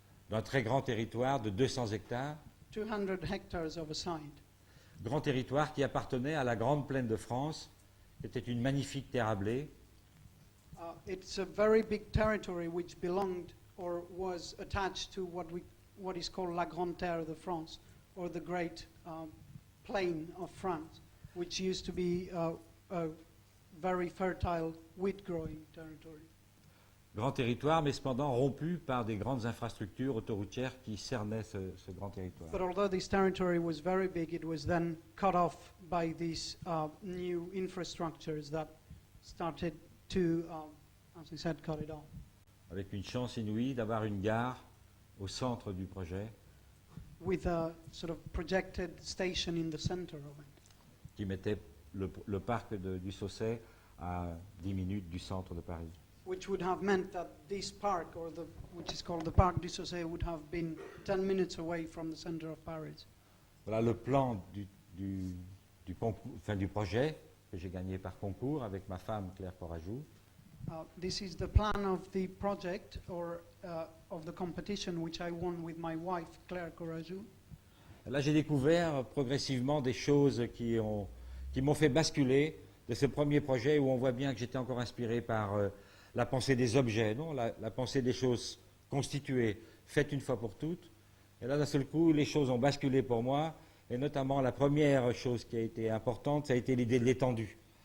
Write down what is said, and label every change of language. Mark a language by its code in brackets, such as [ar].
[fr] d'un très grand territoire de 200 hectares, [en] 200 hectares of a site. [fr] grand territoire qui appartenait à la Grande Plaine de France, qui était une magnifique terre à blé, [en] It's a very big territory which belonged or was attached to what is called La Grande Terre de France, or the Great Plain of France, which used to be a very fertile wheat-growing territory. [fr] grand territoire, mais cependant rompu par des grandes infrastructures autoroutières qui cernaient ce grand territoire. [en] But although this territory was very big, it was then cut off by these new infrastructures that started to, as I said, cut it off. [fr] Avec une chance inouïe d'avoir une gare au centre du projet, [en] With a sort of projected station in the center of it, [fr] qui mettait le parc du Sausset à 10 minutes du centre de Paris. [en] which would have meant that this park, which is called the Parc du Sausset, would have been 10 minutes away from the center of Paris. [fr] Voilà le plan du projet que j'ai gagné par concours avec ma femme Claire Corajou. [en] This is the plan of the project, or of the competition, which I won with my wife, Claire Corajou. [fr] Là, j'ai découvert progressivement des choses qui m'ont fait basculer de ce premier projet où on voit bien que j'étais encore inspiré par la pensée des objets, non, la pensée des choses constituées, faites une fois pour toutes. Et là, d'un seul coup, les choses ont basculé pour moi, et notamment la première chose qui a été importante, ça a été l'idée de l'étendue.